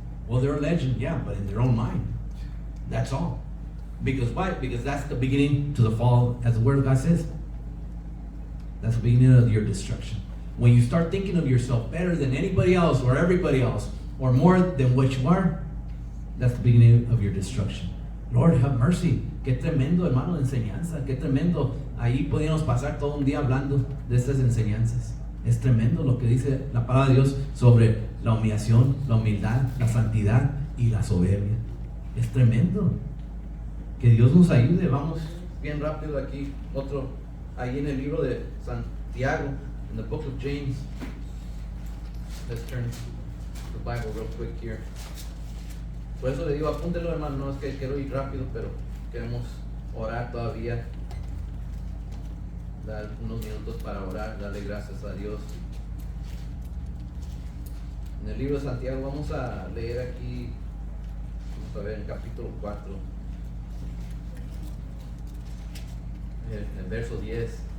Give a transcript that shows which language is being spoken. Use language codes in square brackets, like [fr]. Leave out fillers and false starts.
[en] Well, they're a legend, yeah, but in their own mind. That's all. Because why? Because that's the beginning to the fall, as the Word of God says. That's the beginning of your destruction. When you start thinking of yourself better than anybody else or everybody else, or more than what you are, that's the beginning of your destruction. Lord, have mercy. [es] Qué tremendo, hermano, de enseñanza. Qué tremendo. Ahí podíamos pasar todo un día hablando de estas enseñanzas. Es tremendo lo que dice la palabra de Dios sobre la humillación, la humildad, la santidad y la soberbia. Es tremendo. Que Dios nos ayude. Vamos bien rápido aquí. Otro, ahí en el libro de Santiago, [en] in the book of James. Let's turn the Bible real quick here. [es] Por eso le digo, apúntelo, hermano. No es que quiero ir rápido, pero queremos orar todavía. Dar unos minutos para orar, darle gracias a Dios. En el libro de Santiago vamos a leer aquí, vamos a ver en capítulo 4, en verso 10.